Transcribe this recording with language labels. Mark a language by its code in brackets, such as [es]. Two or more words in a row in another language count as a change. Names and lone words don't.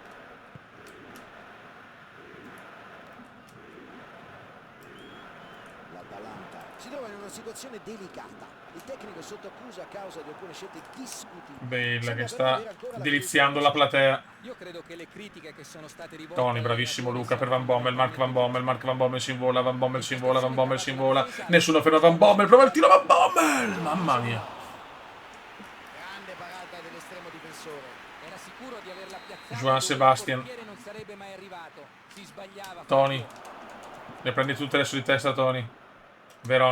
[it] L'Atalanta si trova in una situazione delicata. Il tecnico è sotto accusa a causa di alcune scelte discutibili. Bale Sembra che però sta avere ancora la deliziando fiducia. la platea. Io credo che le critiche che sono state rivolte Tony, bravissimo Luca per Van Bommel, Mark Van Bommel, Mark Van Bommel si invola, Van Bommel si invola, Van Bommel si invola. Nessuno ferma Van Bommel, prova il tiro Van Bommel! Mamma mia. Grande parata dell'estremo difensore. Era sicuro di averla piazzata. Juan Sebastian. Il portiere non sarebbe mai arrivato. Si sbagliava. Tony. Le prendi tutte adesso di testa, Tony. Veron.